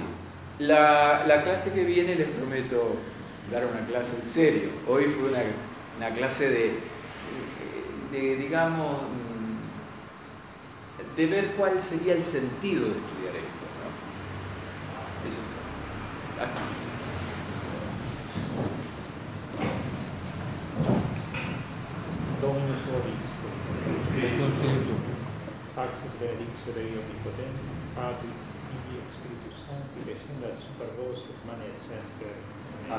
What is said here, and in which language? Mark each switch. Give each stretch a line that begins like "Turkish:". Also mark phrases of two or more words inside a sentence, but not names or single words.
Spanish: La clase que viene les prometo dar una clase en serio. Hoy fue una clase de digamos, de ver cuál sería el sentido de estudiar esto, ¿no? Eso es todo. Aquí.
Latin: Dominus vobiscum, pax et benedictio Dei omnipotentis, Patris, Filii et Spiritus Sancti, descendat super vos et manet semper.